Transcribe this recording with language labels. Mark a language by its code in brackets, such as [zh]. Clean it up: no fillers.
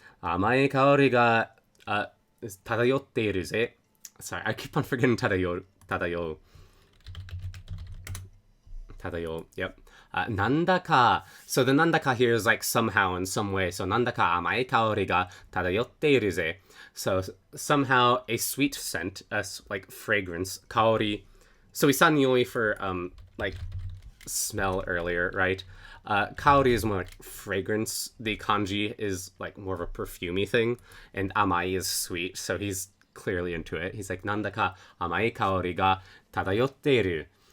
[ja] 甘い香りが漂っているぜ. [en] Sorry, I keep on forgetting 漂う. Yep. Nandaka. So the nandaka here is like somehow in some way. [ja] So なんだか甘い香りが漂っているぜ. [en] So somehow a sweet scent, like fragrance, 香り. So we saw nioi for like smell earlier, right? Kaori is more like fragrance. The kanji is like more of a perfumey thing. And amai is sweet. So he's clearly into it. He's like, [ja] nandaka amai kaori ga tadayotteru.